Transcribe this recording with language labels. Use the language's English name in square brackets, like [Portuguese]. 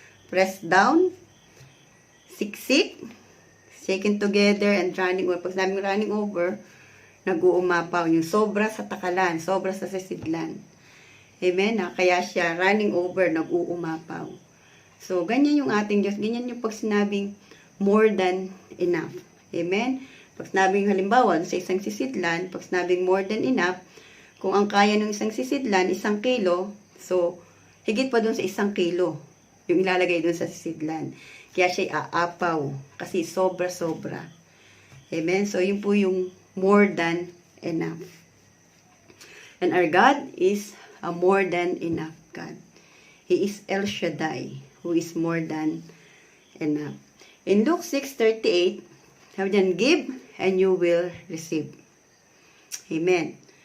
[English] Press down, siksik, shaken together and running over. [Filipino] Pag sinabing running over, nag-uumapaw. Yung sobra sa takalan, sobra sa sisidlan. Amen? Kaya siya running over, nag-uumapaw. So, ganyan yung ating Diyos. Ganyan yung pag sinabing more than enough. Amen? Pag sinabing halimbawa sa isang sisidlan, pag sinabing more than enough, kung ang kaya ng isang sisidlan, 1 kilo, so, higit pa dun sa 1 kilo yung ilalagay dun sa sisidlan. Kaya siya aapaw kasi sobra-sobra. Amen? [English] So, yun po yung more than enough. And our God is a more than enough God. He is El Shaddai, who is more than enough. In Luke 6:38, sabi dyan, give and you will receive. Amen.